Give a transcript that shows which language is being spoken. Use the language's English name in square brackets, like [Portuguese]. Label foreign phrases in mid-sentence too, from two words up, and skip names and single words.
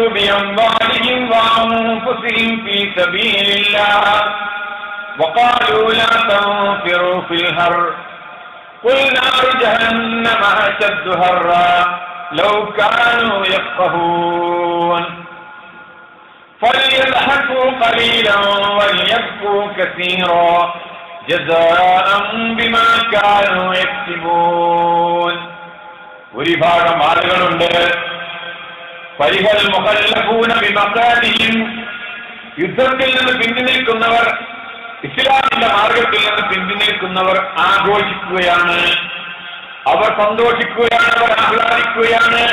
[Arabic] بأموالهم وأنفسهم في سبيل الله وقالوا لا تنفروا في الحر قل نار جهنم أشد حرا لو كانوا يفقهون فليضحكوا قليلا وليبكوا كثيرا جزاء بما كانوا يكسبون. [Malayalam] ഒരു ഭാഗം ആളുകളുണ്ട്, [Arabic] فرح المخلفون بمقعدهم, [Malayalam] യുദ്ധത്തിൽ നിന്ന് പിന്തി നിൽക്കുന്നവർ, ഇസ്ലാമിന്റെ മാർഗത്തിൽ നിന്ന് പിന്തി നിൽക്കുന്നവർ ആഘോഷിക്കുകയാണ്, അവർ സന്തോഷിക്കുകയാണ്, അവർ ആഹ്ലാദിക്കുകയാണ്.